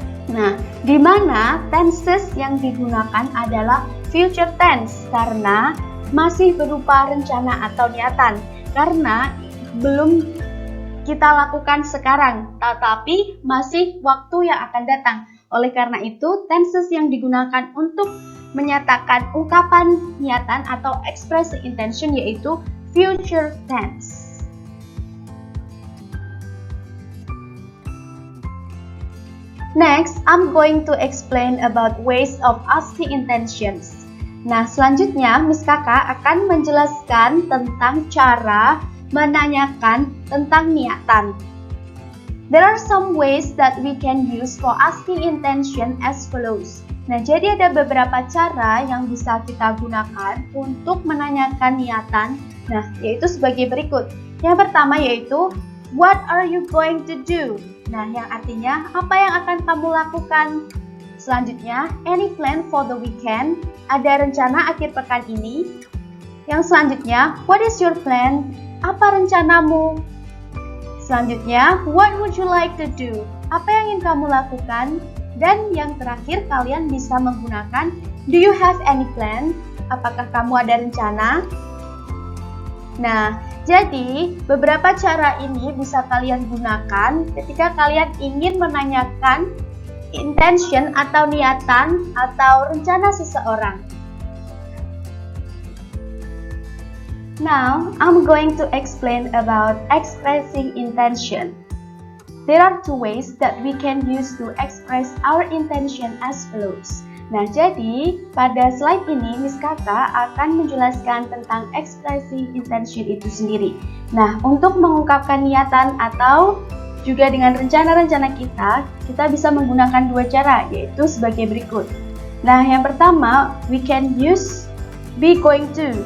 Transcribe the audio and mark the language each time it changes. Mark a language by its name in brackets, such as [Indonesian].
[Indonesian] Nah, di mana tenses yang digunakan adalah future tense karena masih berupa rencana atau niatan, karena belum kita lakukan sekarang, tetapi masih waktu yang akan datang. Oleh karena itu, tenses yang digunakan untuk menyatakan ungkapan niatan atau expressing intention yaitu future tense. [English] Next, I'm going to explain about ways of asking intentions. [Indonesian] Nah, selanjutnya Miss Kaka akan menjelaskan tentang cara menanyakan tentang niatan. [English] There are some ways that we can use for asking intention as follows. [Indonesian] Nah, jadi ada beberapa cara yang bisa kita gunakan untuk menanyakan niatan. Nah, yaitu sebagai berikut. Yang pertama yaitu, [English] what are you going to do? [Indonesian] Nah, yang artinya, apa yang akan kamu lakukan? Selanjutnya, [English] any plan for the weekend? [Indonesian] Ada rencana akhir pekan ini? Yang selanjutnya, [English] what is your plan? [Indonesian] Apa rencanamu? Selanjutnya, [English] what would you like to do? [Indonesian] Apa yang ingin kamu lakukan? Dan yang terakhir, kalian bisa menggunakan, [English] do you have any plan? [Indonesian] Apakah kamu ada rencana? Nah, jadi beberapa cara ini bisa kalian gunakan ketika kalian ingin menanyakan intention atau niatan atau rencana seseorang. [English] Now, I'm going to explain about expressing intention. There are two ways that we can use to express our intention as follows. [Indonesian] Nah, jadi pada slide ini Miss Kaka akan menjelaskan tentang expressing intention itu sendiri. Nah, untuk mengungkapkan niatan atau juga dengan rencana-rencana kita bisa menggunakan dua cara, yaitu sebagai berikut. Nah, yang pertama, [English] we can use be going to.